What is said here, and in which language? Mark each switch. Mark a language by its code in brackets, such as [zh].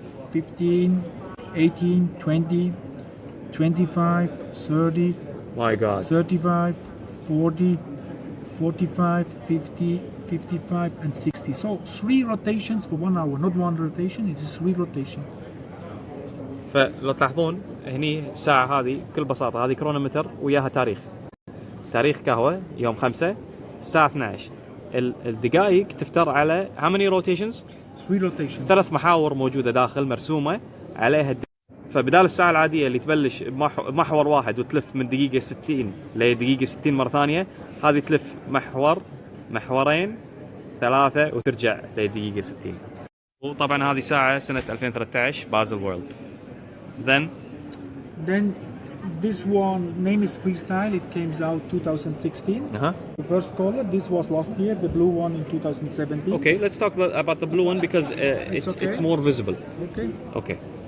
[en] 15, 18, 20, 25, 30, My God. 35, 40, 45, 50, 55 and 60. So 3 rotations for 1 hour, not 1 rotation, it is 3 rotation. [ar] فلو تلاحظون هني الساعة هذه بكل بساطة هذه كرونومتر وياها تاريخ قهوة يوم 5 الساعة 12. الدقائق تفتر على [en] how many rotations؟ 3 rotations. [ar] 3 محاور موجودة داخل مرسومة عليها فبدال الساعة العادية اللي تبلش بمحور واحد وتلف من دقيقة 60 لدقيقة 60 مرة ثانية، هذه تلف محورين 3 وترجع لدقيقة 60. وطبعا هذه ساعة سنة 2013 Baselworld. [en] Then this one name is Freestyle. It came out 2016. The first color. This was last year. The blue one in 2017. Okay, let's talk about the blue one because it's more visible. Okay.